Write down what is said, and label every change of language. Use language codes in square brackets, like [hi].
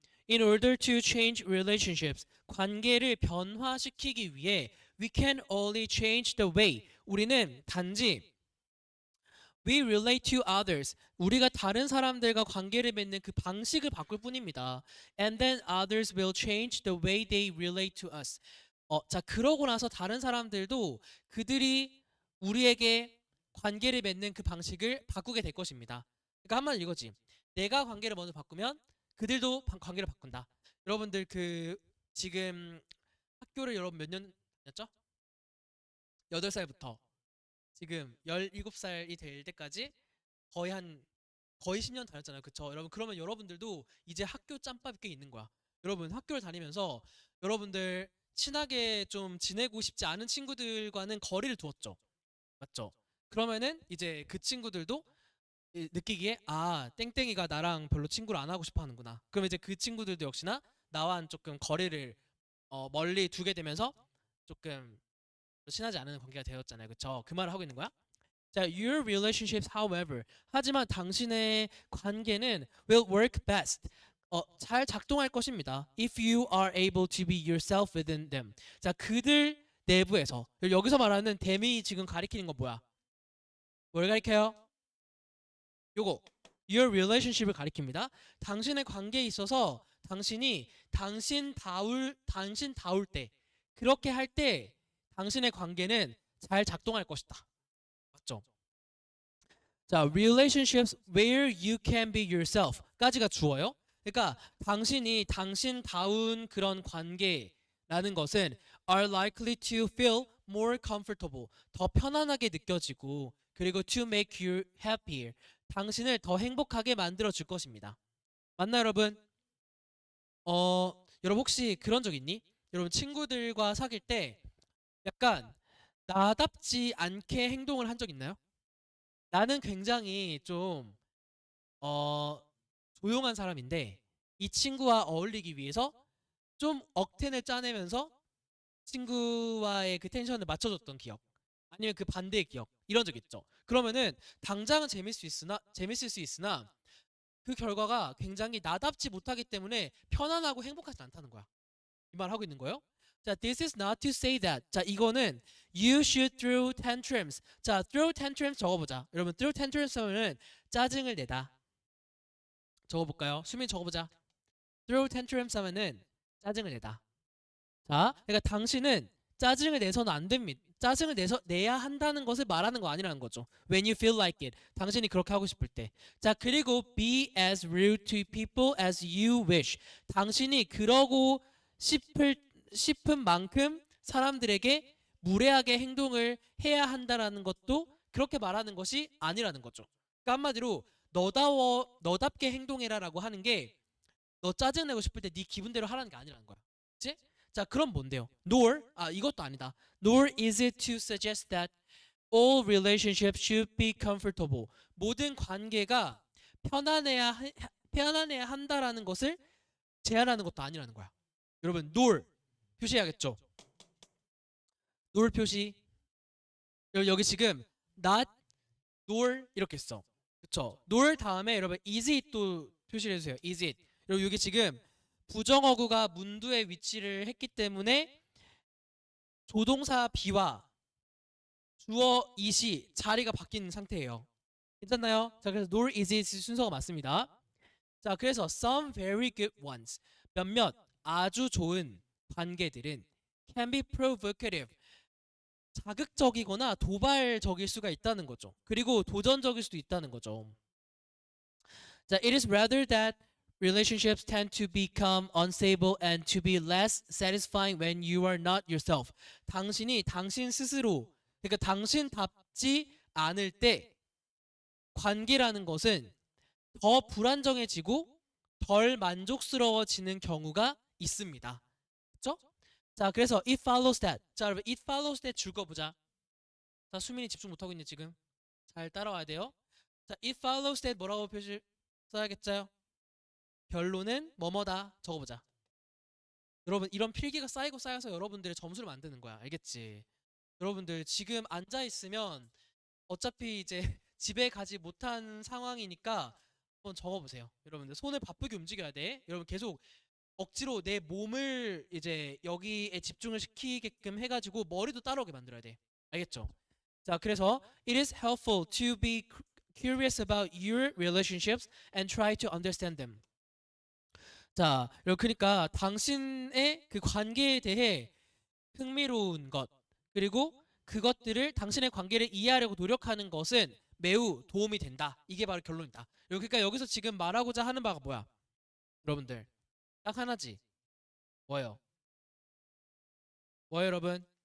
[en] In order to change relationships, [ko] 관계를 변화시키기 위해 [en] we can only change the way. [ko] 우리는 단지 [en] we relate to others. [ko] 우리가 다른 사람들과 관계를 맺는 그 방식을 바꿀 뿐입니다. [en] And then others will change the way they relate to us. [ko] 자, 그러고 나서 다른 사람들도 그들이 우리에게 관계를 맺는 그 방식을 바꾸게 될 것입니다. 그러니까 한마디로 이거지. 내가 관계를 먼저 바꾸면 그들도 관계를 바꾼다. 여러분들 그 지금 학교를 여러분 몇 년이었죠? 8살부터 지금 17살이 될 때까지 거의 10년 다녔잖아요. 그쵸? 여러분 그러면 여러분들도 이제 학교 짬밥이 꽤 있는 거야. 여러분 학교를 다니면서 여러분들 친하게 좀 지내고 싶지 않은 친구들과는 거리를 두었죠. 맞죠? 그러면은 이제 그 친구들도 느끼기에 땡땡이가 나랑 별로 친구를 안 하고 싶어 하는구나. 그럼 이제 그 친구들도 역시나 나와 조금 거리를 멀리 두게 되면서 조금 친하지 않은 관계가 되었잖아요. 그쵸? 그 말을 하고 있는 거야. [en] 자, your relationships, however, [ko] 하지만 당신의 관계는 [en] will work best. [ko] 잘 작동할 것입니다. [en] If you are able to be yourself within them. [ko] 자, 그들 내부에서 여기서 말하는 them이 지금 가리키는 건 뭐야? 뭘 가리켜요? 요거 [en] your relationship [ko] 을 가리킵니다. 당신의 관계에 있어서 당신이 당신다울 때 그렇게 할 때 당신의 관계는 잘 작동할 것이다. 맞죠? [en] 자, relationships where you can be yourself까지가 [ko] 주어요. 그러니까 당신이 당신다운 그런 관계라는 것은 [en] are likely to feel more comfortable, [ko] 더 편안하게 느껴지고 그리고 [en] to make you happier, [ko] 당신을 더 행복하게 만들어 줄 것입니다. 맞나요, 여러분? 여러분 혹시 그런 적 있니? 여러분 친구들과 사귈 때 약간 나답지 않게 행동을 한 적 있나요? 나는 굉장히 좀 조용한 사람인데 이 친구와 어울리기 위해서 좀 억텐을 짜내면서 친구와의 그 텐션을 맞춰줬던 기억, 아니면 그 반대의 기억, 이런 적 있죠. 그러면은 당장은 재밌을 수 있으나 그 결과가 굉장히 나답지 못하기 때문에 편안하고 행복하지 않다는 거야. 이 말 하고 있는 거예요. 자, [en] this is not to say that. 자, [ko] 이거는 [en] you should throw tantrums. [ko] 자, throw tantrums 적어보자. 여러분, throw tantrums 하면은 짜증을 내다. 적어볼까요? 수민 적어보자. throw tantrums 하면은 짜증을 내다. 자, 그러니까 당신은 짜증을 내서는 안 됩니다. 짜증을 내야 한다는 것을 말하는 거 아니라는 거죠. [en] When you feel like it. [ko] 당신이 그렇게 하고 싶을 때. [en] 자, 그리고 be as rude to people as you wish. [ko] 당신이 그러고 싶은 만큼 사람들에게 무례하게 행동을 해야 한다라는 것도 그렇게 말하는 것이 아니라는 거죠. 그러니까 한마디로 너답게 행동해라라고 하는 게 너 짜증내고 싶을 때 네 기분대로 하라는 게 아니라는 거야. 그치? 자, 그럼 뭔데요? 이것도 아니다. [en] Nor is it to suggest that all relationships should be comfortable. [ko] 모든 관계가 편안해야 한다라는 것을 제안하는 것도 아니라는 거야. 여러분, nor 표시해야겠죠? nor 표시. 여기 지금 not, nor 이렇게 써. 그쵸? nor 다음에 여러분 is it도 표시를 해주세요. is it. 여러분 여기 지금 부정어구가 문두에 위치를 했기 때문에 조동사 be와 주어 it이 자리가 바뀐 상태예요. 괜찮나요? 자, 그래서 nor is it 순서가 맞습니다. 자, 그래서 [en] some very good ones, [ko] 몇몇 아주 좋은 관계들은 [en] can be provocative, [ko] 자극적이거나 도발적일 수가 있다는 거죠. 그리고 도전적일 수도 있다는 거죠. [en] 자, it is rather that relationships tend to become unstable and to be less satisfying when you are not yourself. [ko] 당신이 당신 스스로, 그러니까 당신답지 않을 때 관계라는 것은 더 불안정해지고 덜 만족스러워지는 경우가 있습니다. 그렇죠? [en] 자, [ko] 그래서 [en] it follows that. [ko] 자, 여러분 [en] it follows that [ko] 줄거보자. 자, 수민이 집중 못하고 있네 지금. 잘 따라와야 돼요. 자, [en] it follows that [ko] 뭐라고 표시 써야겠죠? 결론은 뭐뭐다 적어보자. 여러분 이런 필기가 쌓이고 쌓여서 여러분들의 점수를 만드는 거야. 알겠지? 여러분들 지금 앉아 있으면 어차피 이제 집에 가지 못한 상황이니까 한번 적어보세요. 여러분들 손을 바쁘게 움직여야 돼. 여러분 계속 억지로 내 몸을 이제 여기에 집중을 시키게끔 해가지고 머리도 따라오게 만들어야 돼. 알겠죠? [en] 자, [ko] 그래서 [en] it is helpful to be curious about your relationships and try to understand them. [ko] 자, 그러니까 당신의 그 관계에 대해 흥미로운 것, 그리고 그것들을 당신의 관계를 이해하려고 노력하는 것은 매우 도움이 된다. 이게 바로 결론이다. 그러니까 여기서 지금 말하고자 하는 바가 뭐야? 여러분들 딱 하나지. 뭐예요? 뭐예요, 여러분?